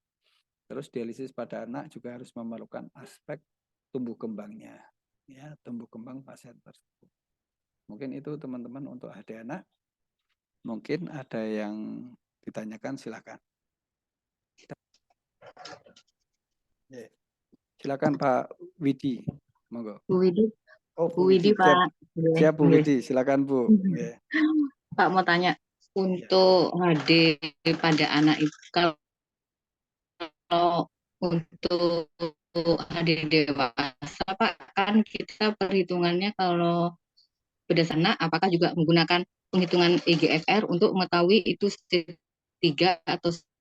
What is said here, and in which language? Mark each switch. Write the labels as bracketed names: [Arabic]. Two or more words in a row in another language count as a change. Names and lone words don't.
[Indonesian] Terus dialisis pada anak juga harus memerlukan aspek tumbuh kembangnya, ya, tumbuh kembang pasien tersebut. Mungkin itu teman-teman untuk HD anak. Mungkin ada yang ditanyakan, silakan. Ya. Silakan Pak Widi, monggo. Bu Widi, Oh, Bu Bu Widi, Widi, siap, Pak. siap Bu Nggih. Widi, silakan Bu. Ya. Pak mau tanya, untuk HD pada anak itu, kalau untuk HD dewasa, Pak, kan kita perhitungannya kalau berdasarkan anak, apakah juga menggunakan penghitungan EGFR untuk mengetahui itu stage 3 atau